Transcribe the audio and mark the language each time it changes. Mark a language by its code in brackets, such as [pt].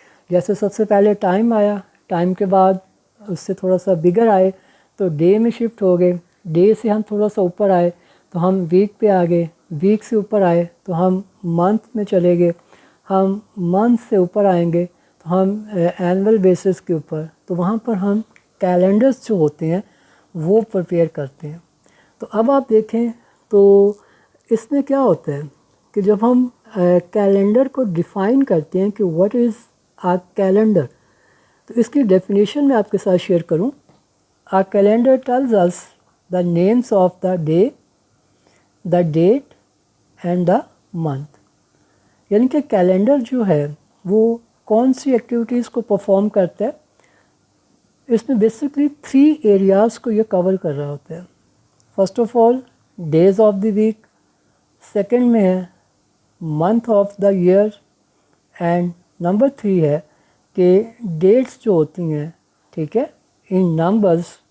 [ur] جیسے سب سے پہلے ٹائم آیا، ٹائم کے بعد اس سے تھوڑا سا بگر آئے تو ڈے میں شفٹ ہو گئے، ڈے سے ہم تھوڑا سا اوپر آئے تو ہم ویک پہ آ گئے، ویک سے اوپر آئے تو ہم منتھ میں چلے گئے، ہم منتھ سے اوپر آئیں گے تو ہم اینول بیسس کے اوپر، تو وہاں پر ہم کیلنڈرز جو ہوتے ہیں وہ پریپیئر کرتے ہیں. تو اب آپ دیکھیں تو اس میں کیا ہوتا ہے کہ جب ہم کیلنڈر کو ڈیفائن کرتے ہیں کہ [en] what is a calendar, [ur] تو اس کی ڈیفینیشن میں آپ کے ساتھ شیئر کروں. [en] A calendar tells us the names of the day, the date and the month. [ur] یعنی کہ کیلنڈر جو ہے وہ کون سی ایکٹیویٹیز کو پرفارم کرتا ہے. اس میں بیسکلی 3 ایریاز کو یہ کور کر رہا ہوتا ہے. [en] first of all days of the week, [ur] second میں ہے month of the year, and number 3 ہے کہ ڈیٹس جو ہوتی ہیں، ٹھیک ہے، ان نمبرز